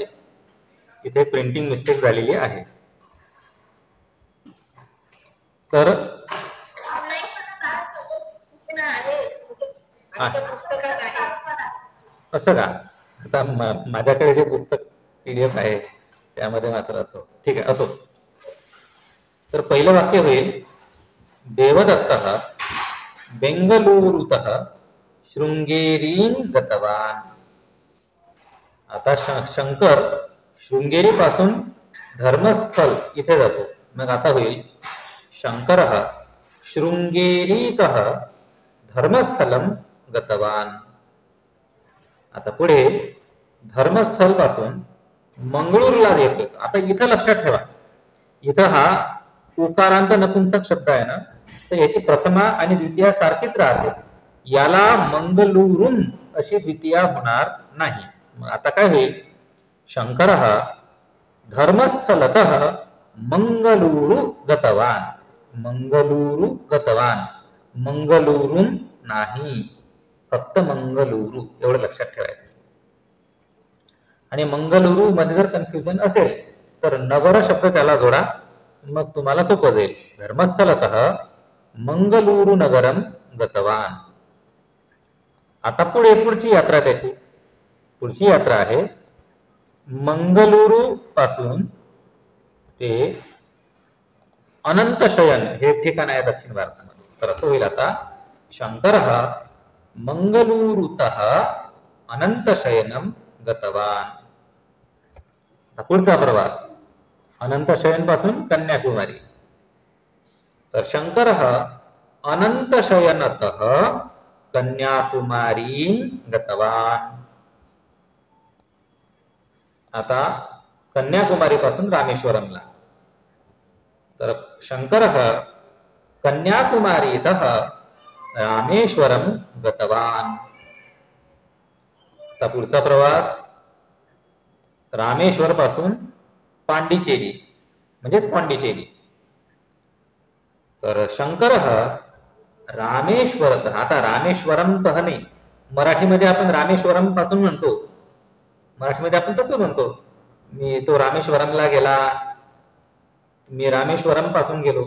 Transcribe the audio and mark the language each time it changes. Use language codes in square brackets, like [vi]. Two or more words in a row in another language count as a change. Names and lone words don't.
[mr] इथे [en] printing mistake [mr] झालेली आहे. तर असं का, आता माझ्याकडे जे पुस्तक PDF आहे त्यामध्ये मात्र असो, ठीक आहे, असो. तर पहिलं वाक्य होईल, [sa] देवदत्तः बेंगलुरूतः शृंगेरीं गतवान. [mr] आता शंकर शृंगेरी पासून धर्मस्थल इथे जातो. मग आता होईल, [sa] शंकरः शृंगेरीतः धर्मस्थलम गतवान. [mr] आता पुढे धर्मस्थल पासून मंगळूरला येतो. आता इथं लक्षात ठेवा, इथं हा उकारांत नपुंसक शब्द आहे ना, तर याची प्रथमा आणि द्वितीया सारखीच राहते. याला मंगलुरून अशी द्वितीया होणार नाही. मग आता काय होईल, [sa] शंकरः धर्मस्थलतः मंगलुरू गतवान. मंगलुरू गतवान, [mr] मंगलुरून नाही, फक्त मंगलुरू, एवढं लक्षात ठेवायचं. आणि मंगलुरू मध्ये जर कन्फ्युजन असेल तर नगर शब्द त्याला जोडा, मग तुम्हाला सोपं जाईल. [sa] धर्मस्थलतः मंगलुरू नगरम गतवान. [mr] आता पुढची यात्रा त्याची, पुढची यात्रा आहे मंगलुरू पासून ते अनंतशयन हे ठिकाण आहे दक्षिण भारतामध्ये. तर असं होईल, आता [sa] शंकरः मंगलुरूतः अनंतशयनम गतवान. [mr] पुढचा प्रवास अनंतशयन पासून कन्याकुमारी. [sa] तर शंकरः अनंतशयनतः कन्याकुमारीं गतवान. [mr] आता कन्याकुमारी पासून रामेश्वरमला. [sa] तर शंकरः कन्याकुमारीतः रामेश्वरम गतवान. [mr] आता पुढचा प्रवास रामेश्वर पासून पांडिचेरी, म्हणजेच पांडिचेरी. तर शंकरः रामेश्वर, आता रामेश्वरम तह नाही, मराठीमध्ये आपण रामेश्वरम पासून म्हणतो, मराठीमध्ये आपण तसं म्हणतो, मी तो रामेश्वरमला गेला, मी रामेश्वरम पासून गेलो.